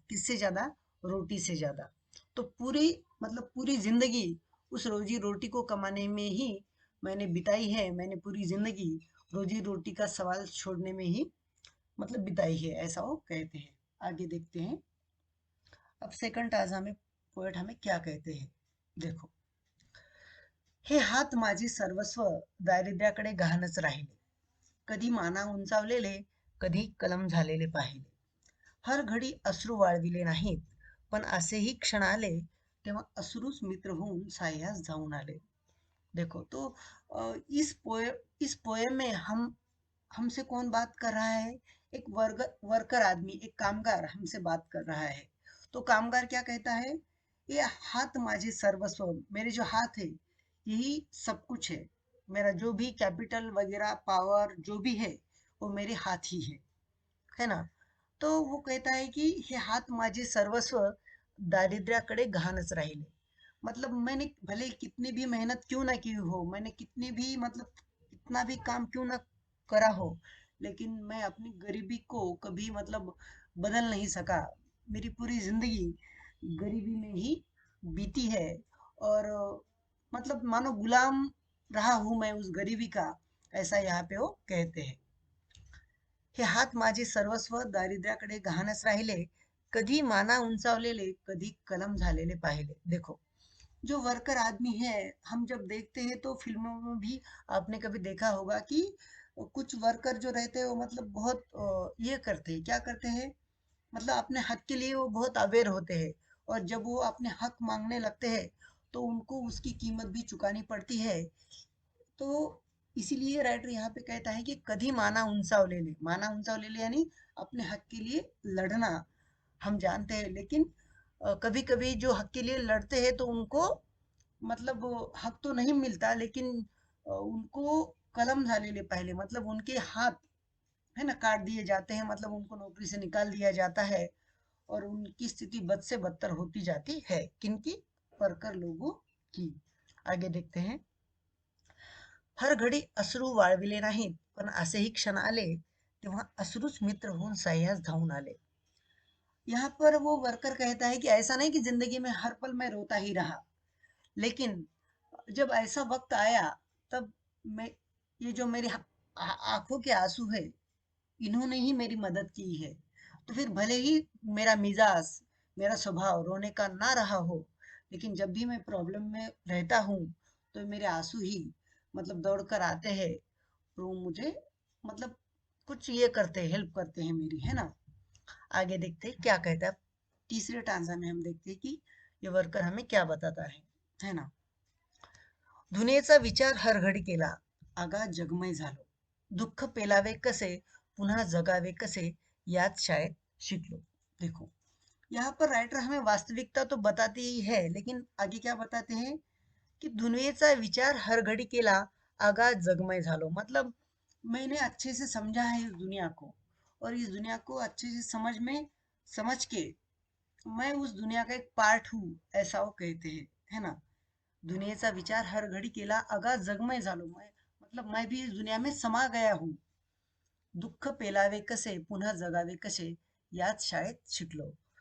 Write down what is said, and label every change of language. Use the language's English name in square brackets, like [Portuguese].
[Hindi] किससे ज्यादा, रोटी से ज्यादा। तो पूरी मतलब पूरी जिंदगी उस रोजी रोटी को कमाने में ही मैंने बिताई है। मैंने पूरी जिंदगी रोजी रोटी का सवाल छोड़ने में ही मतलब बिताई है, ऐसा वो कहते हैं। आगे देखते हैं। अब सेकंड टाजा में पोएट हमें क्या कहते हैं, देखो। [Marathi] हे हात माझे सर्वस्व दारिद्र्याकडे गहाणच राहिले. कधी माना उंचावलेले, कधी कलम झालेले पाहिले. हर घडी अश्रू वाळविले नाहीत, पण असेही क्षण आले तेव्हा अश्रूच मित्र होऊन साह्यास धावून आले. [Hindi] देखो तो इस पोएम में हम हमसे कौन बात कर रहा है? एक वर्कर आदमी, एक कामगार हमसे बात कर रहा है. तो कामगार क्या कहता है? ये हाथ [Marathi] माझे सर्वस्व, [Hindi] मेरे जो हाथ है यही सब कुछ है. मेरा जो भी कैपिटल वगैरह पावर जो भी है वो मेरे हाथ ही है ना. तो वो कहता है कि [Marathi] हे हात माझे सर्वस्व दारिद्र्याकडे घाणच राहिले. [Hindi] मतलब मैंने भले कितनी भी मेहनत क्यों ना की हो, मैंने कितनी भी मतलब कितना भी काम क्यों ना करा हो, लेकिन मैं अपनी गरीबी को कभी मतलब बदल नहीं सका. मेरी पूरी जिंदगी गरीबी में ही बीती है. और मतलब मानो गुलाम रहा हूं मैं उस गरीबी का, ऐसा यहाँ पे वो कहते हैं. [Marathi] हे हात माझे सर्वस्व दारिद्र्याकडे घाणच राहिले, कधी माना उंचावलेले, कधी कलम झालेले पाहिले. [Hindi] देखो जो वर्कर आदमी है, हम जब देखते हैं तो फिल्मों में भी आपने कभी देखा होगा कि कुछ वर्कर जो रहते हैं वो मतलब बहुत ये करते हैं, क्या करते हैं, मतलब अपने हक के लिए वो बहुत अवेयर होते हैं. और जब वो अपने हक मांगने लगते हैं तो उनको उसकी कीमत भी चुकानी पड़ती है. तो इसीलिए राइटर यहाँ पे कहता है कि [Marathi] कधी माना उंचावलेले [Hindi] यानी अपने हक के लिए लड़ना. हम जानते हैं, लेकिन कभी कभी जो हक के लिए लड़ते हैं तो उनको मतलब हक तो नहीं मिलता, लेकिन उनको [Marathi] कलम झालेले पहले [Hindi] मतलब उनके हाथ है ना काट दिए जाते हैं, मतलब उनको नौकरी से निकाल दिया जाता है. और उनकी स्थिति बद से बदतर होती जाती है. किनकी? वर्कर लोगों की. आगे देखते हैं. [Marathi] हर घडी अश्रू वाळविले नाहीत, पण असेही क्षण आले तेव्हा अश्रूच मित्र होऊन साह्यास धावून आले. [Hindi] यहाँ पर वो वर्कर कहता है कि ऐसा नहीं कि जिंदगी में हर पल मैं रोता ही रहा, लेकिन जब ऐसा वक्त आया तब मैं ये जो मेरी आंखों के आंसू है, इन्होंने ही मेरी मदद की है. तो फिर भले ही मेरा मिजाज, मेरा स्वभाव रोने का ना रहा हो, लेकिन जब भी मैं प्रॉब्लम में रहता हूँ तो मेरे आंसू ही मतलब दौड़ कर आते हैं. तो वो मुझे मतलब कुछ ये करते हैं, हेल्प करते हैं मेरी, है ना. आगे देखते हैं क्या कहता है. तीसरे टांजा में हम देखते हैं कि ये वर्कर हमें क्या बताता है ना. [Marathi] दुनियेचा विचार हर घडी केला, आगा जगमय झालो. दुःख पेलावे कसे, पुन्हा जगावे कसे, याच शाळेत शिकलो. [Hindi] देखो यहाँ पर राइटर हमें वास्तविकता तो बताती ही है, लेकिन आगे क्या बताते हैं कि [Marathi] दुनियेचा विचार हर घडी केला, आगा जगमय झालो. [Hindi] मतलब मैंने अच्छे से समझा है इस दुनिया को, और इस दुनिया को अच्छे से समझ के मैं उस दुनिया का एक पार्ट हूँ, ऐसा वो कहते हैं, है ना. [Marathi] दुनियेचा विचार हर घडी केला, अगा जगमय झालो. [Hindi] मैं मतलब मैं भी इस दुनिया में समा गया हूँ. [Marathi] दुःख पेलावे कसे, पुन्हा जगावे कसे, याच शाळेत शिकलो.